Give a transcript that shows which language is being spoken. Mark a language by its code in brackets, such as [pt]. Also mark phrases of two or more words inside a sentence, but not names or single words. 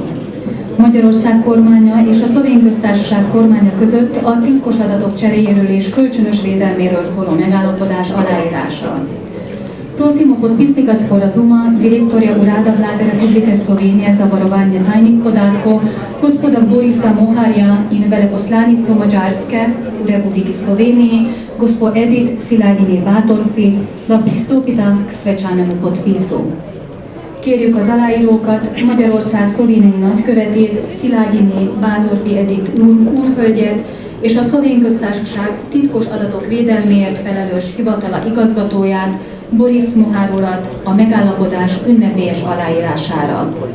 [hu] Magyarország kormánya és a Szlovén Köztársaság kormánya között a titkos adatok cseréjéről és kölcsönös védelméről szóló megállapodás aláírása. [sl] Prosimo podpisnika sporazuma direktorja Urada vlade Republike Slovenije za varovanje tajnih podatkov, gospoda Borisa Moharja in veleposlanico Madžarske v Republiki Sloveniji, gospod Edith Szilágyi Bátorfi, da pristopita k svečanemu podpisu. [hu] Kérjük az aláírókat, Magyarország szlovéniai nagykövetét, Szilágyi Bátorfi Edith úrhölgyet és a Szlovén Köztársaság titkos adatok védelméért felelős hivatala igazgatóját, Boris Mohár urat a megállapodás ünnepélyes aláírására.